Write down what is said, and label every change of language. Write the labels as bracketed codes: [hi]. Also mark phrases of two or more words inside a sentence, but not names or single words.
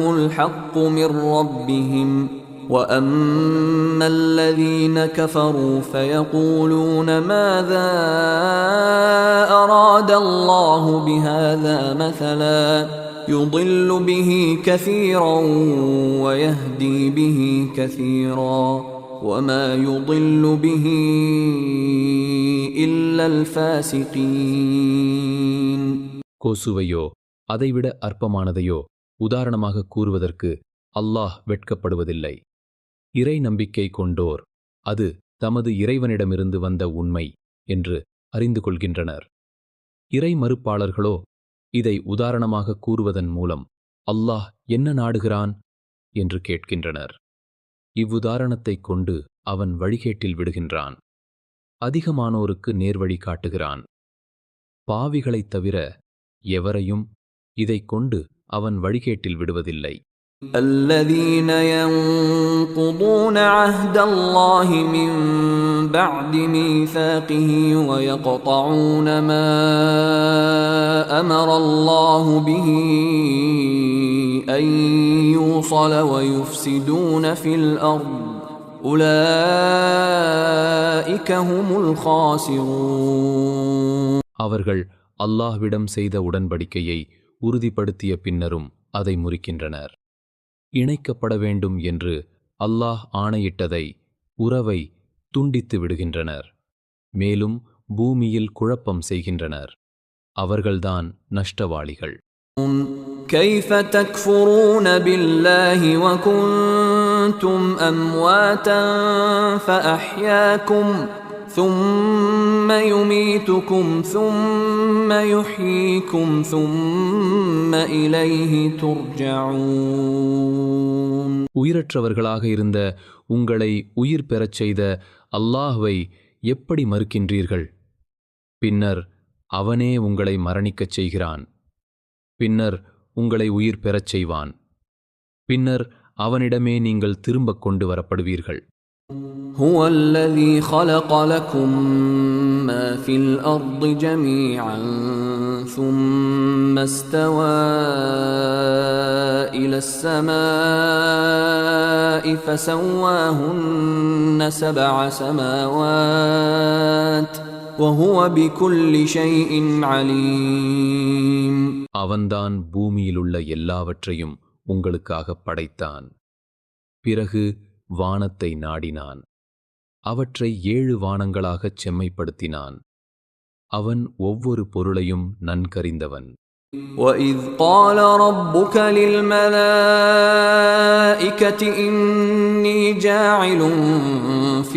[ar] الْحَقُّ مِن رَّبِّهِمْ وَأَمَّا الَّذِينَ كَفَرُوا فَيَقُولُونَ مَاذَا أَرَادَ اللَّهُ بِهَذَا مَثَلًا يُضِلُّ بِهِ كَثِيرًا وَيَهْدِي بِهِ كَثِيرًا وَمَا يُضِلُّ بِهِ إِلَّا الْفَاسِقِينَ. [ta] கொசுவையோ அதைவிட அற்பமானதையோ உதாரணமாக கூறுவதற்கு அல்லாஹ் வெட்கப்படுவதில்லை. இறை நம்பிக்கை கொண்டோர் அது தமது இறைவனிடமிருந்து வந்த உண்மை என்று அறிந்து கொள்கின்றனர். இறை மறுப்பாளர்களோ இதை உதாரணமாக கூறுவதன் மூலம் அல்லாஹ் என்ன நாடுகிறான் என்று கேட்கின்றனர். இவ்வுதாரணத்தைக் கொண்டு அவன் வழிகேட்டில் விடுகின்றான். அதிகமானோருக்கு நேர்வழி காட்டுகிறான். பாவிகளைத் தவிர எவரையும் இதைக் கொண்டு அவன் வழிகேட்டில் விடுவதில்லை. [ar] الذين ينقضون عهد الله من بعد ميثاقه ويقطعون ما أمر الله به أن يوصل ويفسدون في الأرض أولئك هم الخاسرون. [ta] அவர்கள் அல்லாஹ்விடம் செய்த உடன்படிக்கையை உறுதிப்படுத்திய பின்னரும் அதை முறிக்கின்றனர். இணைக்கப்பட வேண்டும் என்று அல்லாஹ் ஆணையிட்டதை, உறவை துண்டித்து விடுகின்றனர். மேலும் பூமியில் குழப்பம் செய்கின்றனர். அவர்கள்தான் நஷ்டவாளிகள். [ar] كيف تكفرون بالله وكنتم أمواتا فأحياكم ثم يميتكم ثم يحييكم ثم إليه ترجعون. [ta] உயிரற்றவர்களாக இருந்த உங்களை உயிர் பெறச் செய்த அல்லாஹ்வை எப்படி மறுக்கின்றீர்கள்? பின்னர் அவனே உங்களை மரணிக்கச் செய்கிறான். பின்னர் உங்களை உயிர் பெறச் செய்வான். பின்னர் அவனிடமே நீங்கள் திரும்பக் கொண்டு வரப்படுவீர்கள். [ar] هو الذي خلق لكم ما في الأرض جميعا ثم استوى إلى السماء فسواهن 7 سماوات وهو بكل شيء عليم. [ta] அவன்தான் பூமியிலுள்ள எல்லாவற்றையும் உங்களுக்காக படைத்தான். பிறகு வானத்தை நாடினான். அவற்றை 7 வானங்களாகச் செம்மைப்படுத்தினான். அவன் ஒவ்வொரு பொருளையும் நன்கறிந்தவன். [ar] وَإِذْ قَالَ رَبُّكَ لِلْمَلَائِكَةِ إِنِّي جَاعِلٌ فِي